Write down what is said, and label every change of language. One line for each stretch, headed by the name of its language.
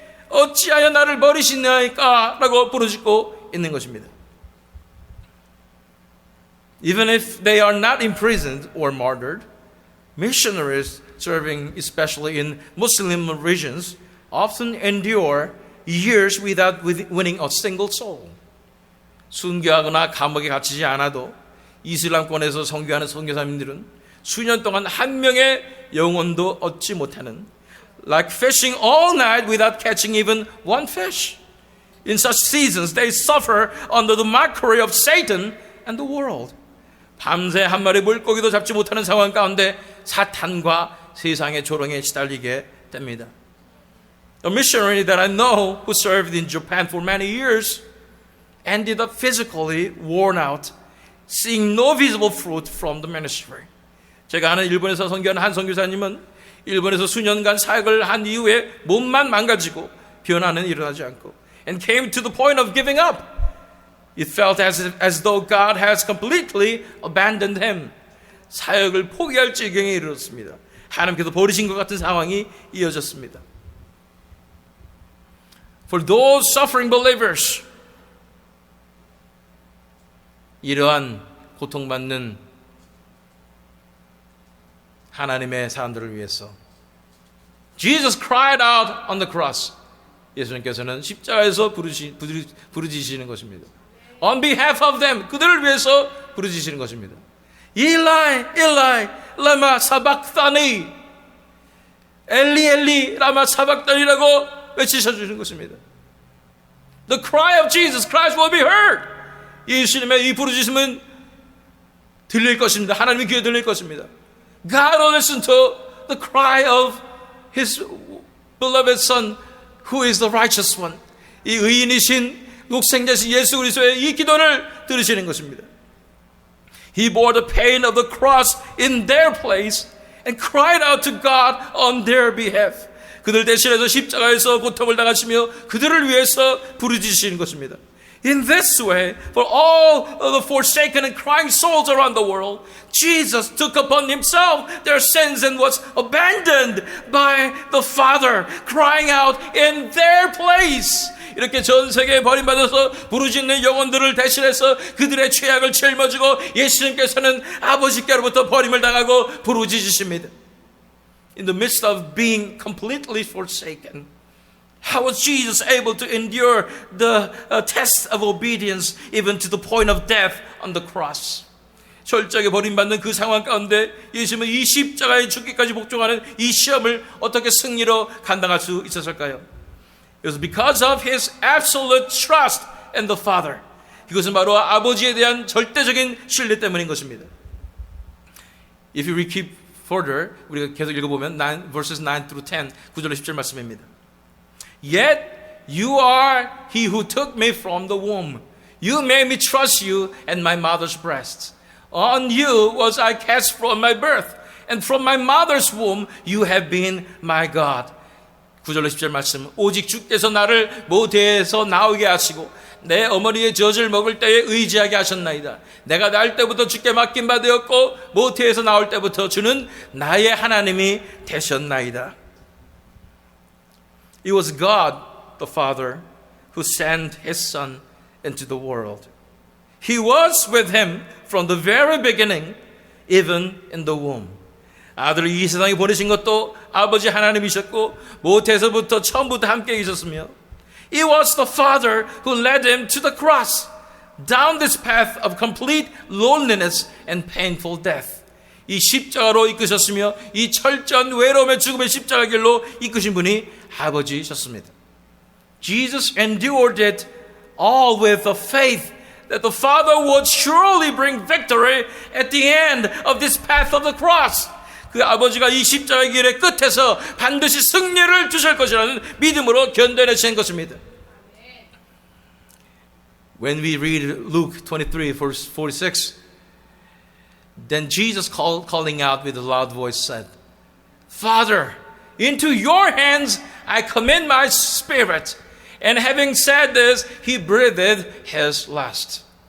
Korean: 어찌하여 나를 버리시나이까? 라고 부르짖고 있는 것입니다.
English: Even if they are not imprisoned or martyred, missionaries serving especially in Muslim regions often endure years without winning a single soul.
Korean: 순교하거나 감옥에 갇히지 않아도 이슬람권에서 선교하는 선교사님들은 수년 동안 한 명의 영혼도 얻지 못하는
English: like fishing all night without catching even one fish. In such seasons they suffer under the mockery of Satan and the world.
Korean: 밤새 한 마리 물고기도 잡지 못하는 상황 가운데 사탄과 세상의 조롱에 시달리게 됩니다.
English: A missionary that I know who served in Japan for many years ended up physically worn out, seeing no visible fruit from the ministry.
Korean: 제가 아는 일본에서 선교하는 한 선교사님은 일본에서 수년간 사역을 한 이후에 몸만 망가지고 변화는 일어나지 않고
English: and came to the point of giving up. It felt as though God has completely abandoned him.
Korean: 사역을 포기할 지경에 이르렀습니다. 하나님께서 버리신 것 같은 상황이 이어졌습니다.
English: For those suffering believers,
Korean: 이러한 고통받는 하나님의 사람들을 위해서
English: Jesus cried out on the cross.
Korean: 예수님께서는 십자가에서 부르짖으시는 것입니다.
English: On behalf of them,
Korean: 그들을 위해서 부르짖으시는 것입니다.
Aramaic: Eli, Eli, lama sabachthani.
Korean: 엘리, 엘리, 라마 사박단이라고 외치셔주는 것입니다.
English: The cry of Jesus Christ will be heard.
Korean: 예수님의 이 부르짖음은 들릴 것입니다. 하나님의 귀에 들릴 것입니다.
English: God will listen to the cry of His beloved Son, who is the righteous one.
Korean: 이 의인이신 독생자신 예수 그리스도의 이 기도를 들으시는 것입니다.
English: He bore the pain of the cross in their place and cried out to God on their behalf.
Korean: 그들 대신해서 십자가에서 고통을 당하시며 그들을 위해서 부르짖으시는 것입니다.
English: In this way, for all of the forsaken and crying souls around the world, Jesus took upon himself their sins and was abandoned by the Father, crying out in their place.
Korean: 이렇게 전 세계에 버림받아서 부르짖는 영혼들을 대신해서 그들의 죄악을 짊어지고 예수님께서는 아버지께로부터 버림을 당하고 부르짖으십니다.
English: In the midst of being completely forsaken, how was Jesus able to endure the test of obedience even to the point of death on the cross?
Korean: 철저하게 버림받는 그 상황 가운데 예수님은 이 십자가에 죽기까지 복종하는 이 시험을 어떻게 승리로 감당할 수 있었을까요?
English: It was because of his absolute trust in the Father.
Korean: 이것은 바로 아버지에 대한 절대적인 신뢰 때문인 것입니다.
English: If you read keep further,
Korean: 우리가 계속 읽어보면
English: verses 9 through 10,
Korean: 9절로 10절 말씀입니다.
English: Yet you are he who took me from the womb. You made me trust you and my mother's breast. On you was I cast from my birth, and from my mother's womb you have been my God.
Korean: 9절로 10절 말씀. 오직 주께서 나를 모태에서 나오게 하시고 내 어머니의 젖을 먹을 때에 의지하게 하셨나이다. 내가 날 때부터 주께 맡긴 바 되었고 모태에서 나올 때부터 주는 나의 하나님이 되셨나이다.
English: It was God, the Father, who sent His Son into the world. He was with Him from the very beginning, even in the womb.
Korean: 아들을 이 세상에 보내신 것도 아버지 하나님이셨고 모태에서부터 처음부터 함께 계셨으며
English: It was the Father who led him to the cross, down this path of complete loneliness and painful death.
Korean: 이 십자가로 이끄셨으며 이 철저한 외로움의 죽음의 십자가 길로 이끄신 분이 아버지셨습니다.
English: Jesus endured it all with the faith that the Father would surely bring victory at the end of this path of the cross.
Korean: 그 아버지가 이 십자가의 길의 끝에서 반드시 승리를 주실 것이라는 믿음으로 견뎌내신 것입니다.
English: When we read Luke 23, verse 46, then Jesus calling out with a loud voice said, Father, into your hands I commend my spirit. And having said this, he breathed his last.